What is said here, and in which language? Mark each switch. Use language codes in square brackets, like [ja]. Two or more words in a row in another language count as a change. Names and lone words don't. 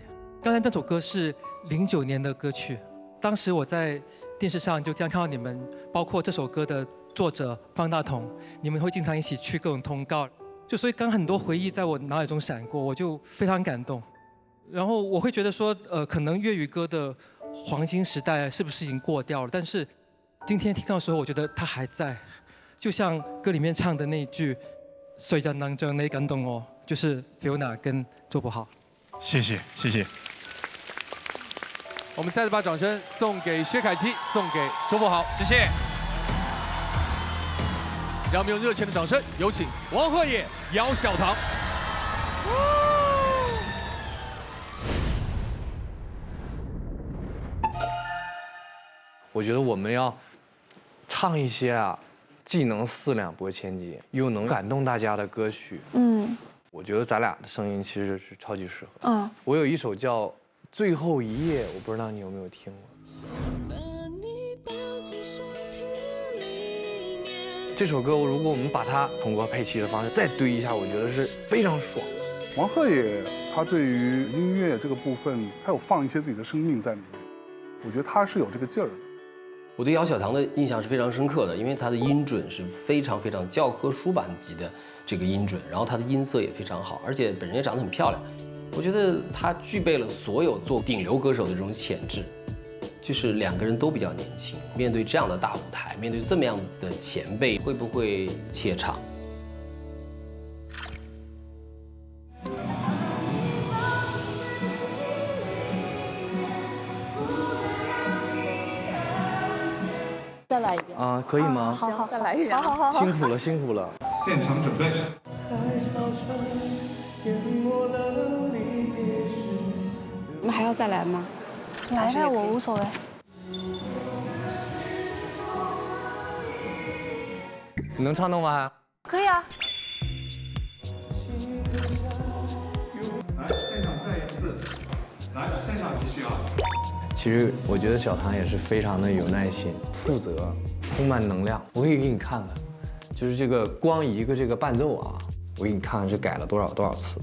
[zh] 剛才那首歌是09年的歌曲，當時我在電視上就這樣看到你們，包括這首歌的作者方大同，你們會經常一起去各種通告，就所以剛很多回憶在我腦海中閃過，我就非常感動。然後我會覺得說，可能粵語歌的黃金時代是不是已經過掉了？但是今天聽到的時候，我覺得它還在，就像歌裡面唱的那一句"誰人能像你感動我"，就是 Fiona 跟周柏豪。謝謝。我們再次把掌聲送給薛凱琪，送給周柏豪，謝謝。讓我們用熱情的掌聲，有請王鶴野、姚曉棠。我覺得我們要唱一些既能四兩撥千斤，又能感動大家的歌曲。我覺得咱倆的聲音其實是超級適合。我有一首叫《最後一夜》，我不知道你有沒有聽過。這首歌如果我們把它通過配器的方式再堆一下，我覺得是非常爽。王鶴野他對於音樂這個部分，他有放一些自己的生命在裡面，我覺得他是有這個勁兒的。我對姚曉棠的印象是非常深刻的，因為她的音準是非常非常教科書版級的這個音準，然後她的音色也非常好，而且本人也長得很漂亮。我覺得她具備了所有做頂流歌手的這種潛質，就是兩個人都比較年輕，面對這樣的大舞台，面對這麼樣的前輩，會不會怯場？再來一遍啊，可以嗎？好，再來一遍。好。辛苦了，辛苦了。現場準備。我們還要再來嗎？來吧，我無所謂。你能唱动吗？可以啊。来，现场再一次，来，现场继续啊。其实我觉得小唐也是非常的有耐心、负责、充满能量。我可以给你看看，就是这个光一个这个伴奏啊，我给你看看这改了多少次。